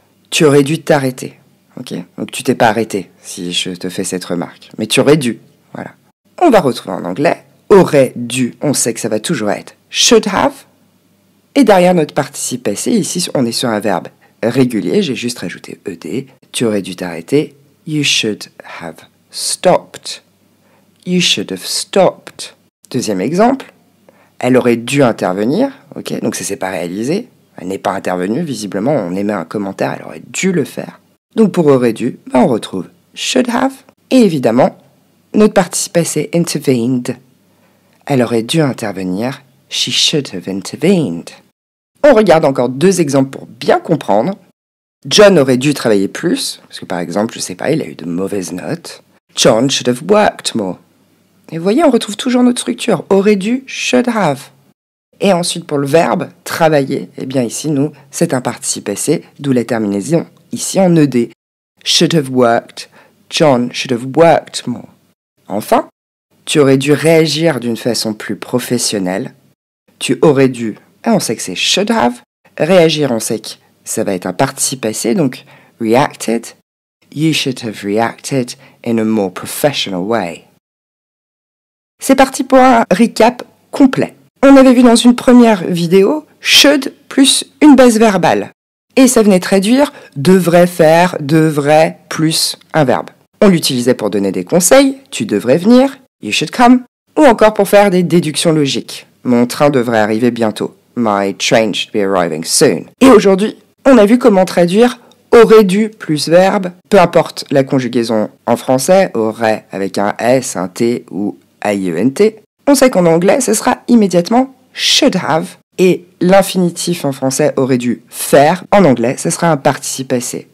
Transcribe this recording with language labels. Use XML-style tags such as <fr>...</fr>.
<fr>Tu aurais dû t'arrêter. Okay, donc tu t'es pas arrêté si je te fais cette remarque. Mais tu aurais dû. Voilà. On va retrouver en anglais. Aurait dû. On sait que ça va toujours être</fr> <en>should have.</en> <fr>Et derrière notre participe passé, ici on est sur un verbe régulier. J'ai juste rajouté ed. Tu aurais dû t'arrêter.</fr> <en>You should have stopped. You should have stopped.</en> <fr>2e exemple. Elle aurait dû intervenir. Ok, donc ça s'est pas réalisé. Elle n'est pas intervenue. Visiblement, on émet un commentaire. Elle aurait dû le faire. Donc pour aurait dû, on retrouve should have. Et évidemment, notre participe passé intervened. Elle aurait dû intervenir.</fr> <en>She should have intervened.</en> <fr>On regarde encore 2 exemples pour bien comprendre. John aurait dû travailler plus. Parce que par exemple, je sais pas, il a eu de mauvaises notes.</fr> <en>John should have worked more.</en> <fr>Et vous voyez, on retrouve toujours notre structure. Aurait dû,</fr> <en>should have.</en> <fr>Et ensuite, pour le verbe travailler, eh bien ici, nous, c'est un participe passé, d'où la terminaison ici en ed.</fr> <en>Should have worked. John should have worked more.</en> <fr>Enfin, tu aurais dû réagir d'une façon plus professionnelle. Tu aurais dû, et on sait que c'est</fr> <en>should have.</en> <fr>Réagir, on sait que ça va être un participe passé, donc reacted.</fr> <en>You should have reacted in a more professional way.</en> <fr>C'est parti pour un recap complet. On avait vu dans une première vidéo should plus une base verbale. Et ça venait traduire devrait faire, devrait plus un verbe. On l'utilisait pour donner des conseils, tu devrais venir,</fr> <en>you should come,</en> <fr>ou encore pour faire des déductions logiques. Mon train devrait arriver bientôt.</fr> <en>My train should be arriving soon.</en> <fr>Et aujourd'hui, on a vu comment traduire aurait dû plus verbe, peu importe la conjugaison en français, aurait avec un S, un T ou IENT. On sait qu'en anglais, ce sera immédiatement should have. Et l'infinitif en français aurait dû faire. En anglais, ce sera un participe passé.</fr>